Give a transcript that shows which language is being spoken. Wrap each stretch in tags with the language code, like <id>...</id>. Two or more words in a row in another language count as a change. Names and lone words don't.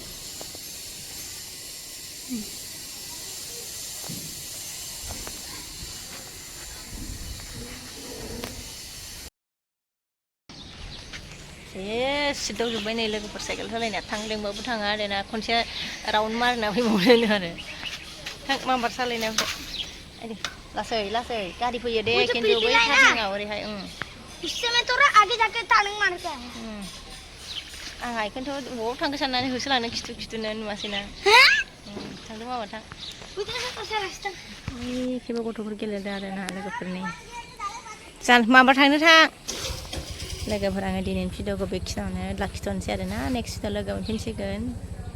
<brx>सिदावजोब्बाय नै लोगोफोर साइकेल सालायनाया. थांदोंबाबो थाङा आरोना, खनसे राउन्ड मारिना फैबावनो आरो. थां माबार सालायना लासै लासै गारि फैयो दे खिन्थु बै टार्निंआव ओरैहाय.</brx> <hi>इससे में तो आगे जाके टार्निंग मार के आए.</hi> <brx>आंहा बेखौनोथ' बबाव थांखो साननानै होसोलांनो खिथुनो नुवासैना थांदों माबा थां खेबा गथ'फोर गेलेदों आरो ना लोगोफोरनि माबा थांनो थां लोगोफोर आङो दिनैनि भिडिअखौ बेखिनियावनो लाखिथ'नोसै आरो ना</brx> <en>next video</en> <brx>लोगो मोनफिनसिगोन</brx>